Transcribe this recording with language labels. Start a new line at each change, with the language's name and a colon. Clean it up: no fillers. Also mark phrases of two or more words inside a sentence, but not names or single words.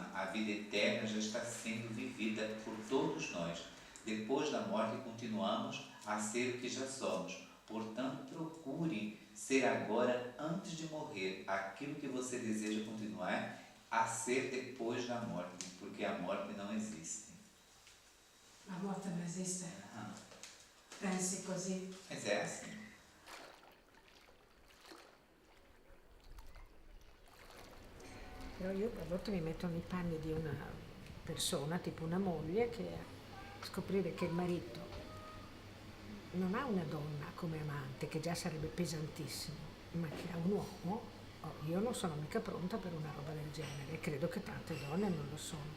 Portuguese: A vida eterna já está sendo vivida por todos nós. Depois da morte continuamos a ser o que já somos. Portanto, procure ser agora, antes de morrer, aquilo que você deseja continuar a ser depois da morte, porque a morte não existe.
Italian: La morte non esiste. Pensi così?
Portuguese: Mas é assim.
Italian: Però io a volte mi metto nei panni di una persona, tipo una moglie, che scoprire che il marito non ha una donna come amante, che già sarebbe pesantissimo, ma che ha un uomo, io non sono mica pronta per una roba del genere e credo che tante donne non lo sono.